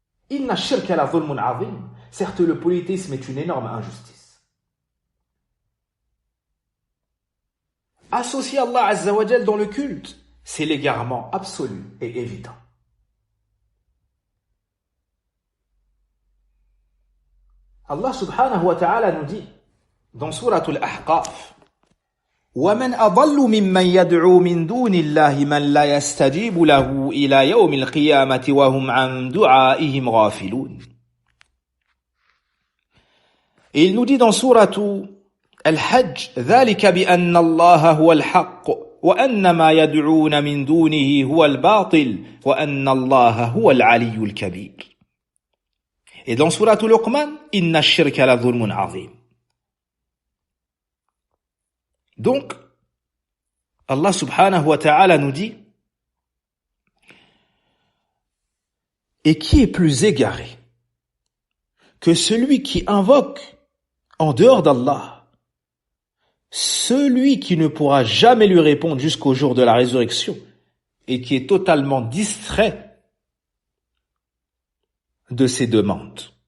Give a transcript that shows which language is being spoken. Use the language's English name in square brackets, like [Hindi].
[Arabic] Inna shirka la dhulmun azim. [French] Certes, le polythéisme est une énorme injustice. Associer Allah azza wa jal dans le culte, c'est l'égarement absolu et évident. [Arabic] Allah subhanahu wa ta'ala [French] nous dit dans [Arabic] Surah Al-Ahqaf, وَمَنْ أَضَلُّ مِمَّنْ يَدْعُو مِنْ دُونِ اللَّهِ مَنْ لَا يَسْتَجِيبُ لَهُ إِلَى يَوْمِ الْقِيَامَةِ وَهُمْ عَنْ دُعَائِهِمْ غَافِلُونَ. [French] Et il nous dit dans [Arabic] Surah Al-Hajj, ذَلِكَ بِأَنَّ اللَّهَ هُوَ الْحَقُّ وَأَنَّ مَا يَدْعُونَ مِنْ دُونِهِ هُوَ الْبَاطِلُ وَأَنَّ اللَّهَ هُوَ الْعَلِيُّ الْكَبِيرُ. [French] Et dans [Arabic] Surah Luqman, إِنَّ الشِّرْكَ لَظُلْمٌ عَظِيمٌ. [French] Donc, Allah subhanahu wa ta'ala nous dit, et qui est plus égaré que celui qui invoque en dehors d'Allah, celui qui ne pourra jamais lui répondre jusqu'au jour de la résurrection et qui est totalement distrait de ses demandes.